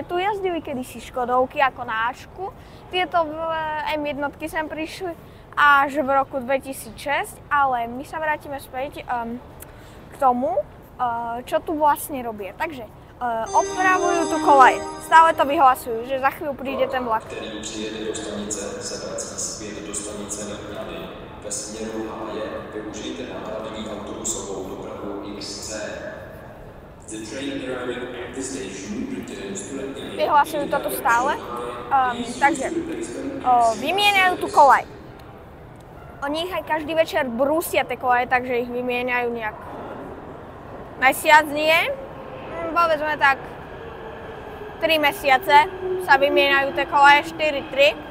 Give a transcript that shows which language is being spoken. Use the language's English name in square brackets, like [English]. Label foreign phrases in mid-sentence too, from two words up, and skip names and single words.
[Slovak] Tu jazdili kedysi Škodovky ako na Ašku. Tieto M1 sem prišli až v roku 2006, ale my sa vrátime späť k tomu, čo tu vlastne robia. Takže opravujú tu kolaje. Stále to vyhlasujú, že za chvíľu príde ten vlak. [Czech] Který přijede do stanice, se vrací zpět do stanice Letňany. Ve směru Háje využijte náhradní autobusovou dopravu XC. [English] The train arriving at the station returns to Letňany. [Slovak] Vyhlasujú to tu stále. Takže vymieňajú tu kolaj. Oni ich aj každý večer brúsia tie kolaje, takže ich vymieňajú nejak mesiac nie. Povedzme tak 3 mesiace sa vymieňajú tie kolaje, 4-3.